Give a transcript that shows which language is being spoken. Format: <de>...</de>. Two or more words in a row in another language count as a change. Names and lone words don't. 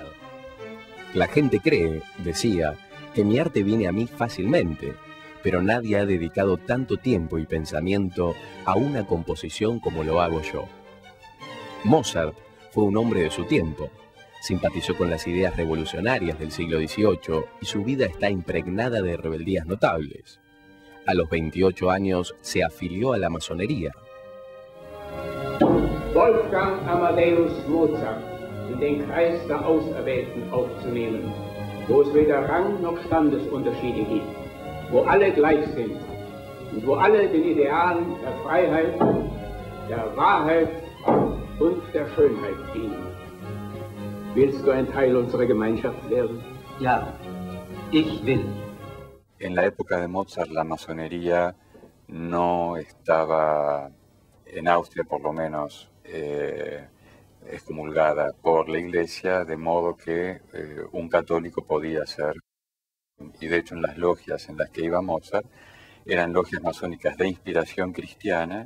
<es>La gente cree, decía, que mi arte viene a mí fácilmente, pero nadie ha dedicado tanto tiempo y pensamiento a una composición como lo hago yo. Mozart fue un hombre de su tiempo, simpatizó con las ideas revolucionarias del siglo XVIII y su vida está impregnada de rebeldías notables. A los 28 años se afilió a la masonería.</es> <de>Wolfgang Amadeus Mozart in den Kreis der Auserwählten aufzunehmen, wo es weder Rang noch Standesunterschiede gibt, wo alle gleich sind und wo alle den Idealen der Freiheit, der Wahrheit und der Schönheit dienen. Willst du ein Teil unserer Gemeinschaft werden? Ja, Ich will.</de> <es>En la época de Mozart la masonería no estaba, en Austria por lo menos, excomulgada por la Iglesia, de modo que un católico podía ser. Y de hecho en las logias en las que iba Mozart eran logias masónicas de inspiración cristiana.</es>